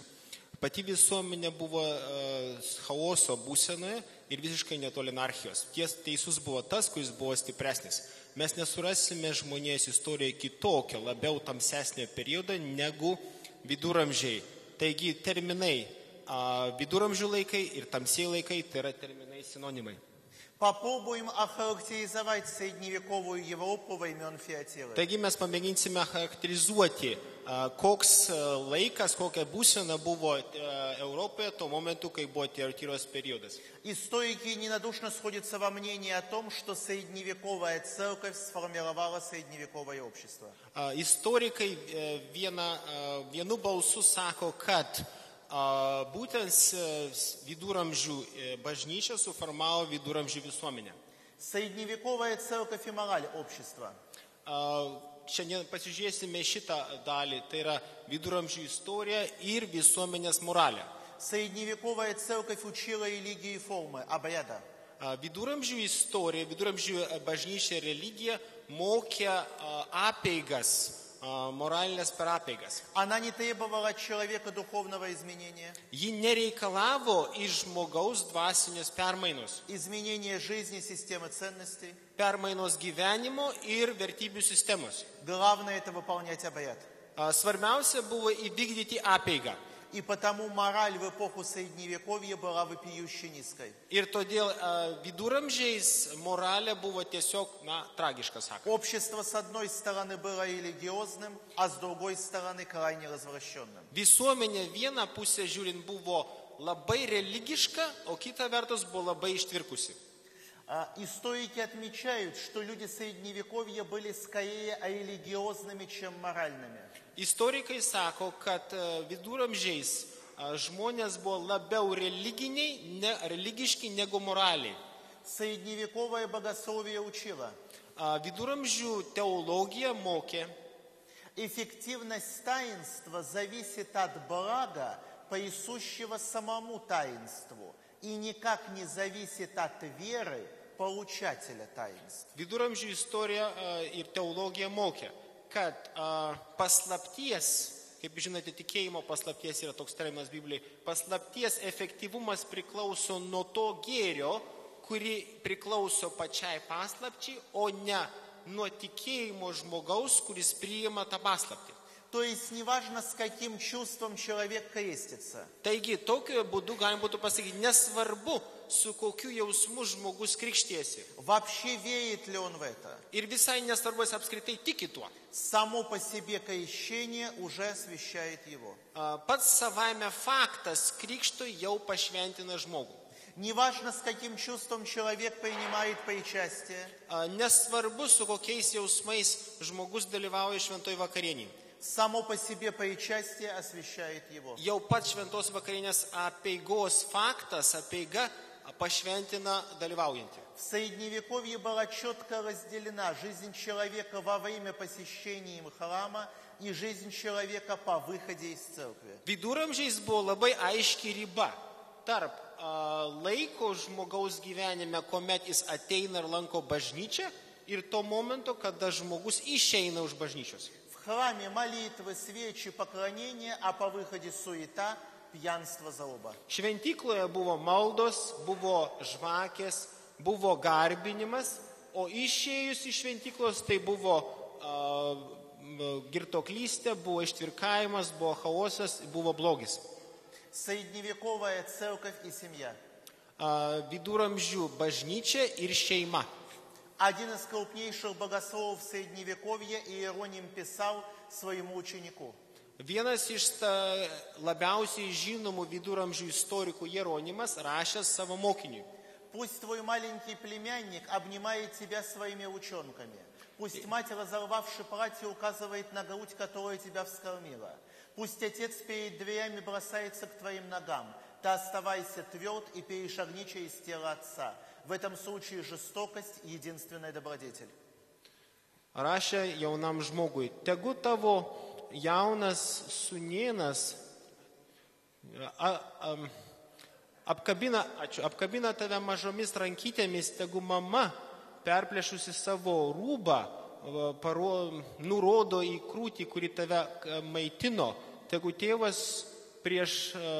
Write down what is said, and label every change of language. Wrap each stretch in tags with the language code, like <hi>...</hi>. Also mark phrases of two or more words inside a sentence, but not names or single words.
<lt>Pati visuomenė buvo chaoso būsenoje ir visiškai netoli anarchijos. Teisus buvo tas, kuris buvo stipresnis. mes nesurasime žmonijos istorijoje kitokio, labiau tamsesnio periodo negu viduramžiai. Taigi terminai viduramžių laikai ir tamsieji laikai tai yra terminai sinonimai.</lt> <ru>Попробуем охарактеризовать средневековую Европу времен Феотилы.</ru> <lt>Taigi mes pamėginsime charakterizuoti, koks laikas, kokia būsena buvo Europoje tuo momentu, kai buvo Тиатиros periodas.</lt> <ru>Историки ненадушно сходятся во мнении о том, что средневековая церковь сформировала средневековое общество.</ru> <lt>Istorikai vienu balsu sako, kad būtent viduramžių bažnyčia suformavo viduramžių visuomenę.</lt> <ru>Средневековая церковь и мораль общества.</ru> <lt>Šiandien pasižiūrėsime šitą dalį, tai yra viduramžių istorija ir visuomenės moralė.</lt> <ru>Средневековая церковь учила религии и формы, обряда.</ru> <lt>Viduramžių istorija, viduramžių bažnyčia religija mokė apeigas, moralinės per apeigas.</lt> <ru>Она не требовала от человека духовного изменения.</ru> <lt>Ji nereikalavo iš žmogaus dvasinės permainos.</lt> <ru>Изменения жизни, системы ценностей.</ru> <lt>Permainos gyvenimo ir vertybių sistemos.</lt> <ru>Главное это выполнять обряд.</ru> <lt>Svarbiausia buvo įvykdyti apeigą.</lt> <ru>И потому мораль в эпоху Средневековья была вопиюще низкой.</ru> <lt>Ir todėl viduramžiais moralė buvo tiesiog, tragiška, sako.</lt> <ru>Общество с одной стороны было религиозным, а с другой стороны крайне развращенным.</ru> <lt>Visuomenė viena pusė žiūrint buvo labai religiška, o kita vertus buvo labai ištvirkusi.</lt> <ru>Историки отмечают, что люди Средневековья были скорее религиозными, чем моральными.</ru> <lt>Istorikai sako, kad viduramžiais žmonės buvo labiau religiški negu moraliai.</lt> <ru>Средневековое богословие учило.</ru> <lt>Viduramžių teologija mokė.</lt> <ru>Эффективность таинства зависит от блага, присущего самому таинству, и никак не зависит от веры получателя таинств.</ru> <lt>Viduramžių istorija ir teologija mokė, kad paslapties, kaip žinote, tikėjimo paslapties yra toks terminas Biblijai, paslapties efektyvumas priklauso nuo to gėrio, kuri priklauso pačiai paslapčiai, o ne nuo tikėjimo žmogaus, kuris priima tą paslaptį.</lt> <ru>То есть неважно, с каким чувством человек крестится.</ru> <lt>Taigi, tokiu būdu galima būtų pasakyti, nesvarbu, su kokiu jausmu žmogus krikštiesi.</lt> <ru>Вообще верит ли он в это?</ru> <lt>Ir visai nesvarbu, jis apskritai tiki tuo.</lt> <ru>Само по себе крещение уже освящает его.</ru> <lt>Pats savaime faktas krikšto jau pašventina žmogų.</lt> <ru>Неважно, с каким чувством человек принимает причастие.</ru> <lt>Nesvarbu, su kokiais jausmais žmogus dalyvauja šventoj vakarienėje.</lt> <ru>Само по себе причастие освящает его.</ru> <lt>Jau pats šventos vakarienės apeigos faktas, apeiga pašventina dalyvaujantį.</lt> <ru>В Средневековье была четко разделена жизнь человека во время посещения им храма и жизнь человека по выходе из церкви.</ru> <lt>Viduramžiais buvo labai aiški riba tarp laiko žmogaus gyvenime, kuomet jis ateina ir lanko bažnyčią, ir to momento, kada žmogus išeina už bažnyčios.</lt> <ru>В храме молитвы, свечи, поклонения, а по выходе суета, пьянство, злоба.</ru> <lt>Šventykloje buvo maldos, buvo žvakės, buvo garbinimas, o išėjus iš šventyklos tai buvo girtoklystė, buvo ištvirkavimas, buvo chaosas, buvo blogis.</lt> <ru>Средневековая церковь и семья.</ru> <lt>Viduramžių bažnyčia ir šeima.</lt> <ru>Один из крупнейших богословов Средневековья Иероним писал своему ученику.</ru> <lt>Vienas iš labiausiai žinomų viduramžių istorikų Jeronimas rašė savo mokiniui.</lt> <ru>Пусть твой маленький племянник обнимает тебя своими ручонками. Пусть мать, разорвавши платье, указывает на грудь, которая тебя вскормила. Пусть отец перед дверями бросается к твоим ногам. Ты оставайся тверд и перешагни через тело отца. В этом случае жестокость – единственная добродетель.</ru> <lt>Rašė jaunam žmogui, tegu tavo jaunas sūnėnas apkabina tave mažomis rankytėmis, tegu mama, perplėšusi savo rūbą, nurodo į krūtį, kuri tave maitino, tegu tėvas prieš</lt>